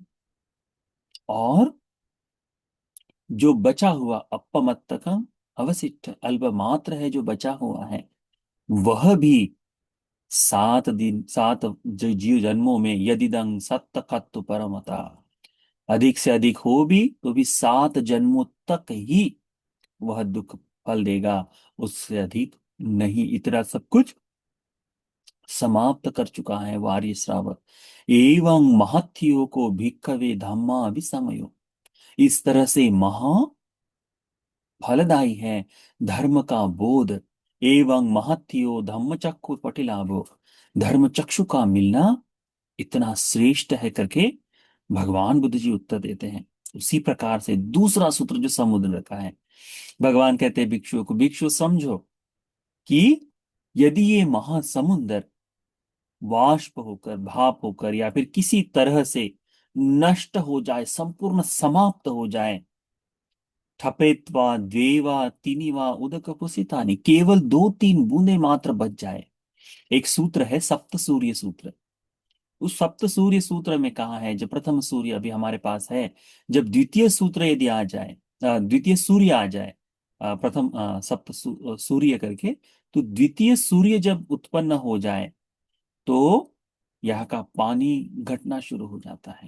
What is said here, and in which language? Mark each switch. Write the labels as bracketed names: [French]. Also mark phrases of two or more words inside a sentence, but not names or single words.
[Hindi] और जो बचा हुआ अपमत्तकम अवशिष्ट अल्प मात्र है, जो बचा हुआ है, वह भी 7 दिन 7 जो जीव जन्मों में [Pali] यदिदं सत्त कत्तु परमता, [Hindi] अधिक से अधिक हो भी तो भी 7 जन्मों तक ही वह दुख फल देगा, उससे अधिक नहीं। इतना सब कुछ समाप्त कर चुका है वार्य श्रावक। [Pali] एवं महत्यो को भिक्खवे धम्मा अभिसमयो, [Hindi] इस तरह से महा फलदायी है धर्म का बोध [Pali] एवं महत्यो धम्म चक्षु पटिलाभो। [Hindi] धर्म चक्षु का मिलना इतना श्रेष्ठ है करके भगवान बुद्ध जी उत्तर देते हैं। उसी प्रकार से दूसरा सूत्र जो समुद्र का है, भगवान कहते हैं भिक्षुओं को, भिक्षु समझो कि यदि ये महासमुंदर वाष्प होकर, भाप होकर, या फिर किसी तरह से नष्ट हो जाए, संपूर्ण समाप्त हो जाए, [Pali] ठपेत्वा द्वेवा तीनिवा उदक कुसितानी, [Hindi] केवल दो तीन बूंदे मात्र बच जाए। एक सूत्र है सप्त सूर्य सूत्र। उस सप्त सूर्य सूत्र में कहा है, जब प्रथम सूर्य अभी हमारे पास है, जब द्वितीय सूत्र यदि आ जाए, द्वितीय सूर्य आ जाए, प्रथम सूर्य करके, तो द्वितीय सूर्य जब उत्पन्न हो जाए तो यहाँ का पानी घटना शुरू हो जाता है।